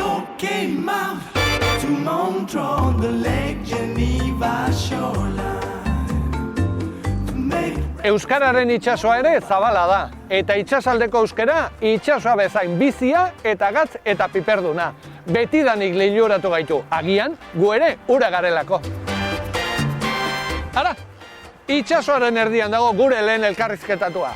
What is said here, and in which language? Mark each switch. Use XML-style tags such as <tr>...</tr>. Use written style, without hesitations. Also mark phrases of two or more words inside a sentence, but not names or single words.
<en>came out to Montreux, the Lake Geneva shoreline.</en> <eu>Euskararen itsasoa ere zabala da, eta itsasaldeko euskara itsasoa bezain bizia eta gatz eta piperduna. Betidanik liluratu gaitu, agian gu ere ura garelako. Ara, itsasoaren erdian dago gure lehen elkarrizketatua.</eu>